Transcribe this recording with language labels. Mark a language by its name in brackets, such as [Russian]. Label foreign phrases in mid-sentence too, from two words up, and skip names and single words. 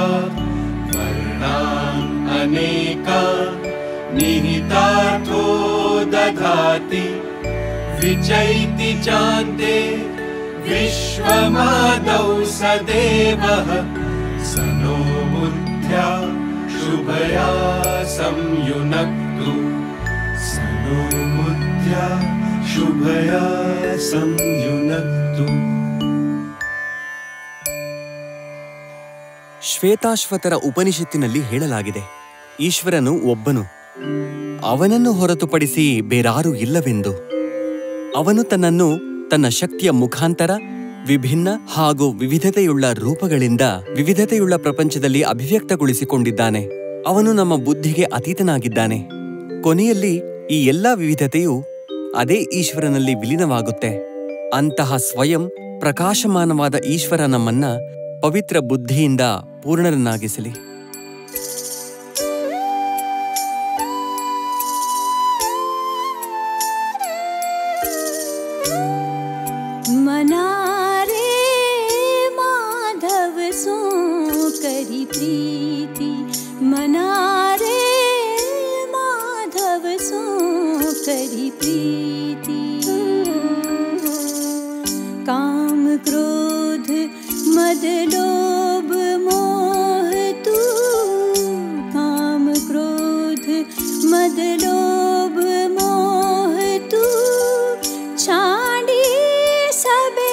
[Sanskrit] वर्णान् अनेका निहितार्थो दधाति विचैति चान्ते विश्वमादौ सदेवः स नो बुद्ध्या शुभया संयुनक्तु स नो बुद्ध्या शुभया संयुनक्तु [Kannada] ಶ್ವೇತಾಶ್ವತರ ಉಪನಿಷತ್ತಿನಲ್ಲಿ ಹೇಳಲಾಗಿದೆ, ಈಶ್ವರನು ಒಬ್ಬನು, ಅವನನ್ನು ಹೊರತುಪಡಿಸಿ ಬೇರಾರೂ ಇಲ್ಲವೆಂದು. ಅವನು ತನ್ನನ್ನು ತನ್ನ ಶಕ್ತಿಯ ಮುಖಾಂತರ ವಿಭಿನ್ನ ಹಾಗೂ ವಿವಿಧತೆಯುಳ್ಳ ರೂಪಗಳಿಂದ ವಿವಿಧತೆಯುಳ್ಳ ಪ್ರಪಂಚದಲ್ಲಿ ಅಭಿವ್ಯಕ್ತಗೊಳಿಸಿಕೊಂಡಿದ್ದಾನೆ. ಅವನು ನಮ್ಮ ಬುದ್ಧಿಗೆ ಅತೀತನಾಗಿದ್ದಾನೆ. ಕೊನೆಯಲ್ಲಿ ಈ ಎಲ್ಲಾ ವಿವಿಧತೆಯು ಅದೇ ಈಶ್ವರನಲ್ಲಿ ವಿಲೀನವಾಗುತ್ತೆ. ಅಂತಹ ಸ್ವಯಂ ಪ್ರಕಾಶಮಾನವಾದ ಈಶ್ವರ ನಮ್ಮನ್ನ ಪವಿತ್ರ ಬುದ್ಧಿಯಿಂದ ಪೂರ್ಣರನ್ನಾಗಿಸಲಿ. [Hindi] मनारे माधव सो करी प्रीति मनारे माधव सो करी प्रीति काम क्रोध मद लोभ मोह तू काम क्रोध मद लोभ मोह तू छाड़ी सब